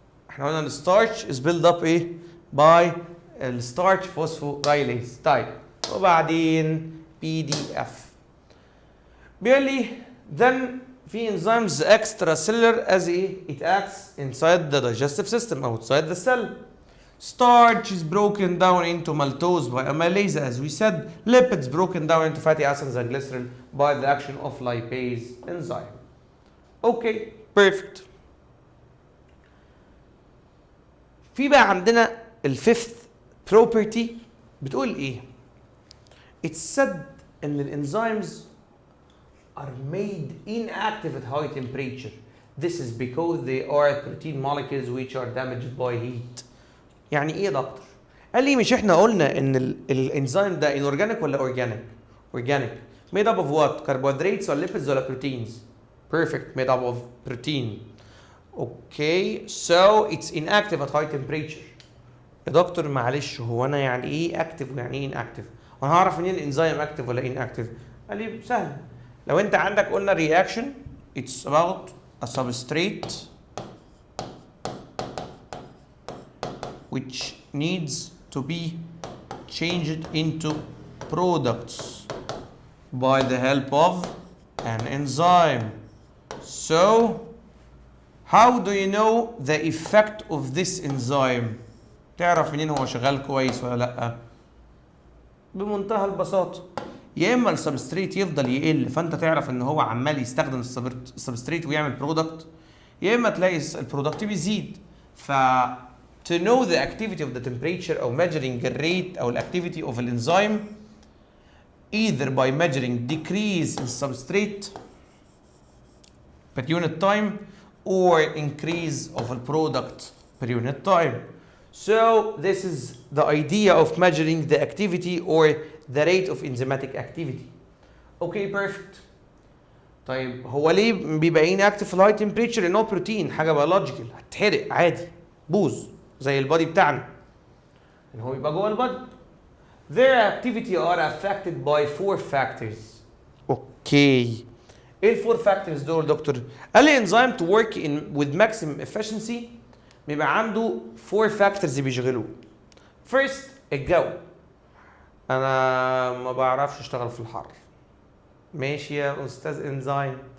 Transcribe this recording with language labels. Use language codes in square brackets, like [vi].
[ar] احنا قلنا الستارش [en] is built up [ar] ايه؟ by الستارش فوسفوريليز. طيب وبعدين PDF بيقول لي then في enzymes extracellular as ايه؟ [en] it acts inside the digestive system outside the cell. Starch is broken down into maltose by amylase as we said. Lipids broken down into fatty acids and glycerin by the action of lipase enzyme. Okay, perfect. [ar] في بقى عندنا الفيفث property بتقول ايه؟ [en] It's said [ar] ان الانزيمز [en] are made inactive at high temperature. This is because they are protein molecules which are damaged by heat. [ar] يعني ايه يا دكتور؟ قال لي مش احنا قلنا ان الانزيم ده inorganic ولا organic؟ Organic. [en] Made up of what? Carbohydrates or lipids or proteins? Perfect. Made up of protein. Okay, so it's inactive at high temperature. [ar] يا دكتور معلش هو انا يعني ايه اكتف ويعني ايه inactive؟ وانا هعرف منين الانزيم اكتف ولا inactive؟ قال لي سهل. لو انت عندك قلنا [en] reaction it's about a substrate which needs to be changed into products by the help of an enzyme. So how do you know the effect of this enzyme؟ [ar] تعرف منين هو شغال كويس ولا لا؟ بمنتهى البساطة. يا اما السبستريت يفضل يقل فانت تعرف ان هو عمال يستخدم السبستريت ويعمل برودكت، يا اما تلاقي البرودكت بيزيد. [en] ف to know the activity of the temperature or measuring the rate or activity of an enzyme either by measuring decrease in substrate per unit time or increase of a product per unit time. So this is the idea of measuring the activity or the rate of enzymatic activity. Okay, perfect. [ar] طيب هو ليه بيبقى inactive في high temperature؟ لأنه بروتين حاجة biological هتحرق عادي بوز زي البادي بتاعنا. إن هو بيبقى جوه البادي. [en] Their activity are affected by 4 factors. Okay. [ar] ايه الفور فاكتورز دول دكتور؟ قال لي [en] enzyme to work in with maximum efficiency [ar] بيبقى عنده 4 فاكتورز بيشغلوه. First الجو. انا ما بعرفش اشتغل في الحر. ماشي يا استاذ انزيم.